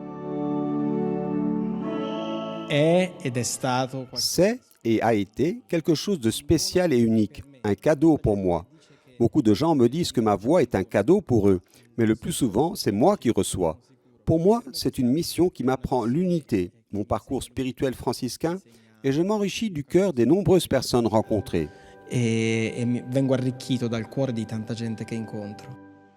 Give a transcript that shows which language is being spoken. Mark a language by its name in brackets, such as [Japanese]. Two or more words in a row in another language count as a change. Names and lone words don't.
[French] C'est et a été quelque chose de spécial et unique, un cadeau pour moi. Beaucoup de gens me disent que ma voix est un cadeau pour eux, mais le plus souvent, c'est moi qui reçois. Pour moi, c'est une mission qui m'apprend l'unité, mon parcours spirituel franciscain, et je m'enrichis du cœur des nombreuses personnes rencontrées. [Italian] E vengo arricchito dal cuore di tanta gente che incontro.